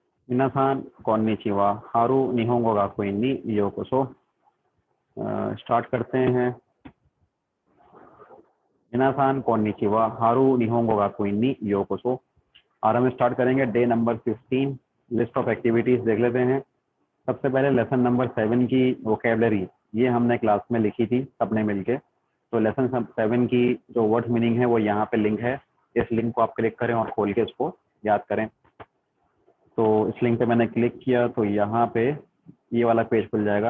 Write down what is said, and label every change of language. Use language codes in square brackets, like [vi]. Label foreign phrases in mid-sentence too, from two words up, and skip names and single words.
[ja] みなさん こんにちは ハル 日本語 が こいんに ようこそ. [hi] स्टार्ट करते हैं। [ja] みなさん こんにちは ハル 日本語 が こいんに ようこそ. [hi] और हम स्टार्ट करेंगे [en] day number [hi] 15। [en] list of activities [hi] देख लेते हैं। सबसे पहले [en] lesson number [hi] 7 की वोकेबलरी, ये हमने क्लास में लिखी थी सबने मिलके। तो लेसन 7 की जो [en] word meaning [hi] है वो यहाँ पे लिंक है। इस लिंक को आप क्लिक करें और खोल के इसको याद करें। तो इस लिंक पे मैंने क्लिक किया तो यहाँ पे ये वाला पेज खुल जाएगा।